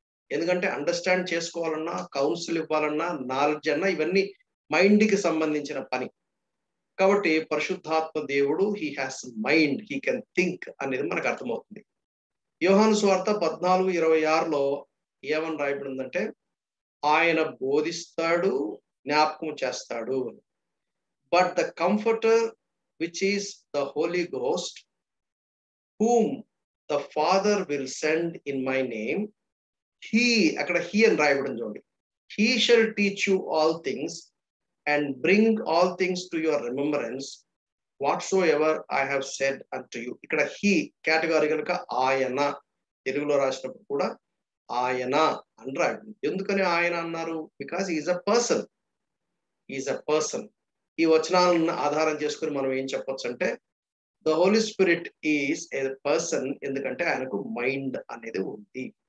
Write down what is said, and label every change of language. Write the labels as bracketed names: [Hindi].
[Telugu] ఎందుకంటే అండర్స్టాండ్ చేసుకోవాలన్నా, కౌన్సిల్ ఇవ్వాలన్నా, నాలెడ్జ్ అన్నా ఇవన్నీ మైండ్ కి సంబంధించిన పని. కాబట్టి పరిశుద్ధాత్మ దేవుడు [English] he has mind, he can think [Telugu] అనేది మనకు అర్థమవుతుంది. యోహాను సువార్త 14:26లో ఏమని రాయబడిందంటే ఆయన బోధిస్తాడు, జ్ఞాపకం చేస్తాడు. [English] but the comforter which is the holy ghost whom the Father will send in my name, he, [Telugu] అక్కడ he అని రాయబడింది చూడండి, [English] he shall teach you all things and bring all things to your remembrance whatsoever I have said unto you. [Telugu] ఇక్కడ he category కనుక ఆయన, తెలుగులో రాసినప్పుడు కూడా ఆయన అని రాయబడింది. ఎందుకని ఆయన అన్నారు? [English] Because is a person. [Telugu] ఈ వచనాలను ఆధారం చేసుకుని మనం ఏం చెప్పొచ్చు అంటే [English] the holy spirit is a person, [Telugu] ఎందుకంటే ఆయనకు మైండ్ అనేది ఉంది.